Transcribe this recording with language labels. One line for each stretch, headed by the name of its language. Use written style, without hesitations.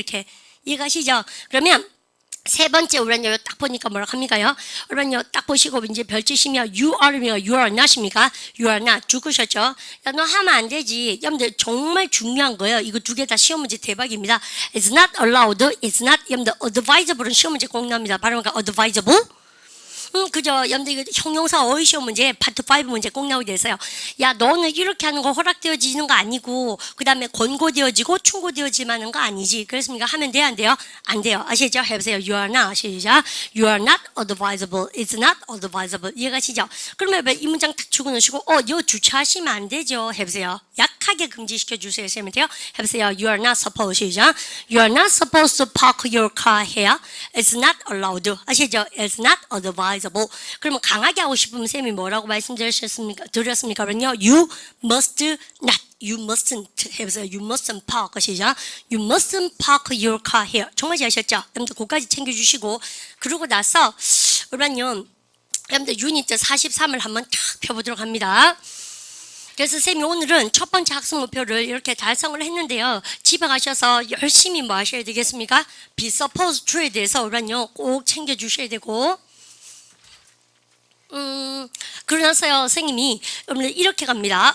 Korean: 이렇게 이해가시죠? 그러면 세 번째 우리는요 딱 보니까 뭐라고 합니까요? 우리는요 딱 보시고 이제 별짓이며 you are며 you are not입니까?
English: You are not
Korean: 죽으셨죠? 야, 너 하면 안 되지. 여러분들 정말 중요한 거예요. 이거 두 개 다 시험 문제 대박입니다.
English: It's not allowed.
Korean: It's not 여러분들 advisable은 시험 문제 꼭 나옵니다. 발음가 advisable. 그죠. 여러분들 이거 형용사 어휘 시험 문제 파트 5 문제 꼭 나오게 돼서요. 야 너는 이렇게 하는 거 허락되어지는 거 아니고 그 다음에 권고되어지고 충고되어지는 거 아니지. 그렇습니까? 하면 돼요? 안 돼요? 안 돼요. 아시죠? 해보세요.
English: You are not.
Korean: 시작.
English: You are not advisable. It's not advisable.
Korean: 이해가시죠? 그러면 이 문장 딱 주고 넣으시고 이거 주차하시면 안 되죠. 해보세요. 약하게 금지시켜 주세요. 하시면 돼요. 해보세요.
English: You are not supposed.
Korean: 시작.
English: You are not supposed to park your car here. It's not allowed.
Korean: 아시죠?
English: It's not advisable.
Korean: 그러면 강하게 하고 싶으면 쌤이 뭐라고 말씀드렸습니까?
English: 그러면요, you must not, you mustn't
Korean: 해보세요.
English: You mustn't park 시작. You mustn't park your car here.
Korean: 정말 잘하셨죠? 여러분들 그거까지 챙겨주시고 그러고 나서 그러면요, 여러분들 유닛 43을 한번 탁 펴보도록 합니다. 그래서 쌤이 오늘은 첫 번째 학습 목표를 이렇게 달성을 했는데요. 집에 가셔서 열심히 뭐 하셔야 되겠습니까? be supposed to에 대해서 우리는요 꼭 챙겨주셔야 되고 그러나서요 선생님이 이렇게 갑니다.